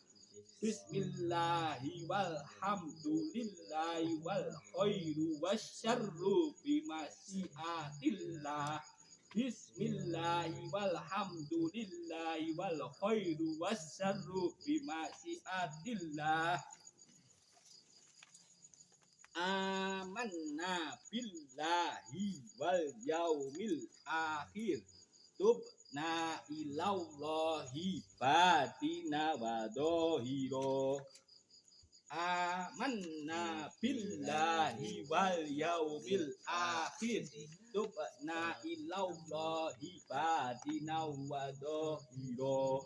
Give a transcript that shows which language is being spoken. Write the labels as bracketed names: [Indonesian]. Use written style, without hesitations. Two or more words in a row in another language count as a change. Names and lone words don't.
[Arabic] بسم الله والحمد لله والخير والشر بمشيئة الله. بسم الله والحمد لله والخير والشر بمشيئة الله. آمنا بالله واليوم الآخر. تبنا إلى الله باطنا وظاهرا. آمنا بالله واليوم الآخر. تبنا إلى الله باطنا وظاهرا.